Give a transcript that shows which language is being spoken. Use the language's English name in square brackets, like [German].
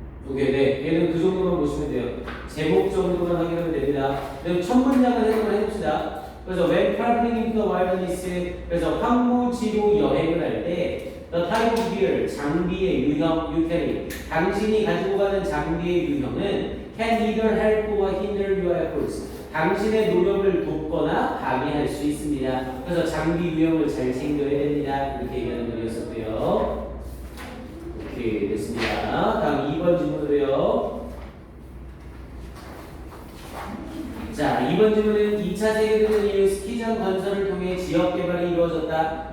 [Korean] 오케이, 네. 얘는 그 정도만 보시면 돼요. 제목 정도만 확인하면 됩니다. 그럼 첫 문장을 해석을 해봅시다. [English] 그래서 when traveling into the wilderness, 그래서 황무지로 여행을 할 때 the type of gear, 장비의 유형, you carry, 당신이 가지고 가는 장비의 유형은 can either help or hinder your efforts. [Korean] 당신의 노력을 돕거나 방해할 수 있습니다. 그래서 장비 유형을 잘 챙겨야 됩니다. 이렇게 얘기하는 글이었었고요. 오케이, 됐습니다. 다음 2번 질문으로요. 자, 2번 질문은 2차 세계대전 이후 스키장 건설을 통해 지역 개발이 이루어졌다.